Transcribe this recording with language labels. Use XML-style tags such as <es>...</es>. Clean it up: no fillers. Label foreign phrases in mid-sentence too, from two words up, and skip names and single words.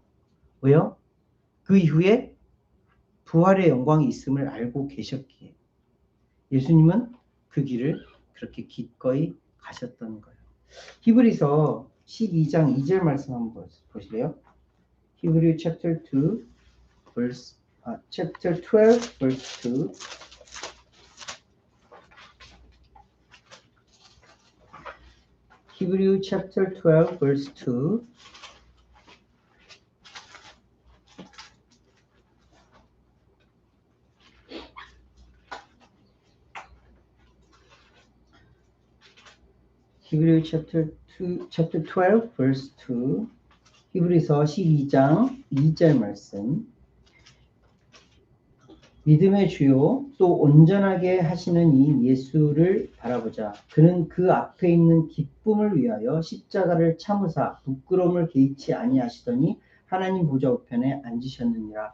<ko>왜요? 그 이후에 부활의 영광이 있음을 알고 계셨기에 예수님은 그 길을 그렇게 기꺼이 가셨던 거예요. 히브리서 12장 2절 말씀 한번 보실래요? 히브리</ko> <en>chapter 12 verse 2. Hebrew chapter 12 verse 2. Hebrew chapter 12 verse 2.</en> <ko>히브리서 12장 2절 말씀. 믿음의 주요 또 온전하게 하시는 이 예수를 바라보자. 그는 그 앞에 있는 기쁨을 위하여 십자가를 참으사 부끄러움을 개의치 아니하시더니 하나님 보좌 우편에 앉으셨느니라.</ko>